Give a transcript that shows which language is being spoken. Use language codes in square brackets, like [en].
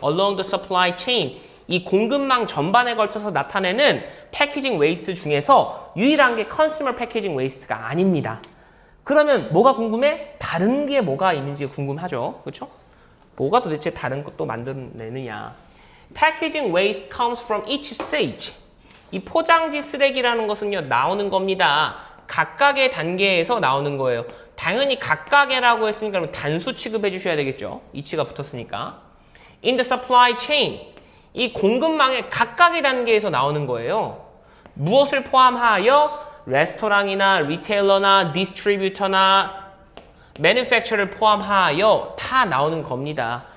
[en] Along the supply chain, [ko] 이 공급망 전반에 걸쳐서 나타내는 패키징 웨이스트 중에서 유일한 게 컨슈머 패키징 웨이스트가 아닙니다. 그러면 뭐가 궁금해? 다른 게 뭐가 있는지 궁금하죠. 그렇죠? 뭐가 도대체 다른 것도 만들어내느냐. [en] Packaging waste comes from each stage. [ko] 이 포장지 쓰레기라는 것은요, 나오는 겁니다. 각각의 단계에서 나오는 거예요. 당연히 각각이라고 했으니까 단수 취급해 주셔야 되겠죠. 이치가 붙었으니까. [en] In the supply chain. [ko] 이 공급망의 각각의 단계에서 나오는 거예요. 무엇을 포함하여 레스토랑이나 리테일러나 디스트리뷰터나 매니팩처를 포함하여 다 나오는 겁니다.